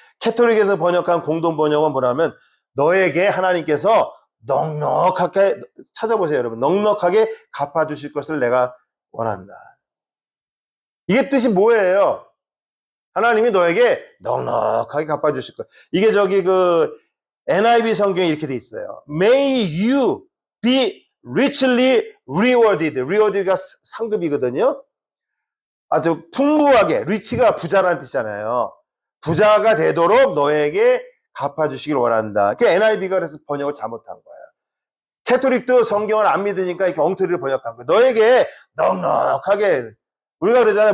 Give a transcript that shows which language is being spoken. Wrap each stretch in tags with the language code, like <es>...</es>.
<ko>캐톨릭에서 번역한 공동 번역은 뭐냐면 너에게 하나님께서 넉넉하게 찾아보세요, 여러분. 넉넉하게 갚아주실 것을 내가 원한다. 이게 뜻이 뭐예요? 하나님이 너에게 넉넉하게 갚아주실 것. 이게 저기 그 NIV 성경에 이렇게 돼 있어요.</ko> <en>May you be richly rewarded.</en> <ko>rewarded가 상급이거든요. 아주 풍부하게, 리치가 부자라는 뜻이잖아요. 부자가 되도록 너에게 갚아주시길 원한다. 그 NIV가 그래서 번역을 잘못한 거예요. 캐톨릭도 성경을 안 믿으니까 이렇게 엉터리를 번역한 거예요. 너에게 넉넉하게, 우리가 그러잖아요.</ko>